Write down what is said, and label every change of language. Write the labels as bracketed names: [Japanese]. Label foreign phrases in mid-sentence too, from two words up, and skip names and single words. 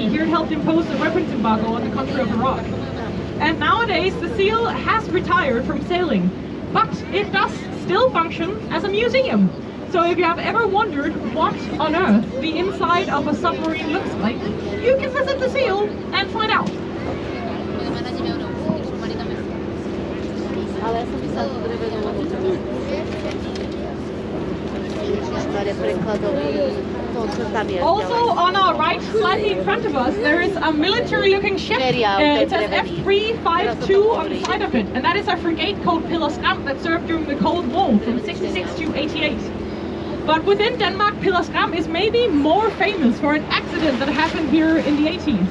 [English] Here it helped impose a weapons embargo on the country of Iraq. And nowadays the Seal has retired from sailing, but it does still function as a museum. So if you have ever wondered what on earth the inside of a submarine looks like, you can visit the Seal and find out. [Slovak] Ale ja som písala tú drevenú loďku. Staré prekladový, to tam je. [English] Also on our right, slightly in front of us, there is a military-looking ship. It says F352 on the side of it, and that is a frigate called Pillerskram that served during the Cold War from 66 to 88. But within Denmark, Pillerskram is maybe more famous for an accident that happened here in the 80s.